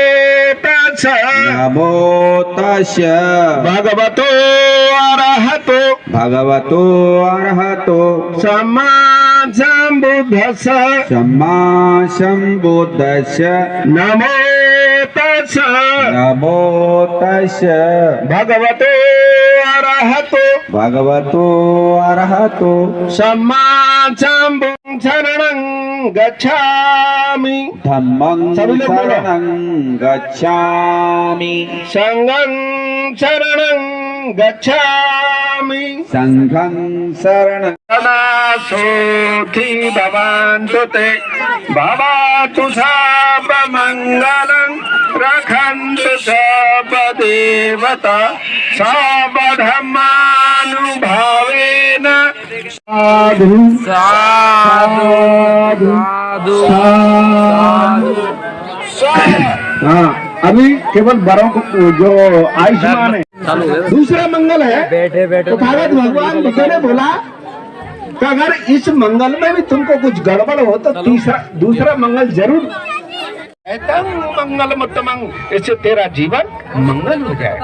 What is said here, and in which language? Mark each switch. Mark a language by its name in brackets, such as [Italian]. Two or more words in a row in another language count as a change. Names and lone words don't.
[Pali] तस्य भगवतो अरहतो सम्मा सम्बुद्धस्य नमो तस्य भगवतो अरहतो सम्मा शरणं गच्छामि धम्मं शरणं गच्छामि संघं शरणं गच्छामि संघं शरणं सोथि भवन्तु ते भवतु सर्वमङ्गलं रक्षन्तु सर्वदेवता सर्वधर्मानुभावेन साधु साधु [Hindi] हाँ अभी केवल बड़ों को जो आयुष्मान है दूसरा मंगल है। बैठे तो भगवान बुद्ध ने बोला कि अगर इस मंगल में भी तुमको कुछ गड़बड़ हो तो दूसरा मंगल जरूर [Pali] मंगल मुत्तमंग, [Hindi] इससे तेरा जीवन मंगल हो जाएगा।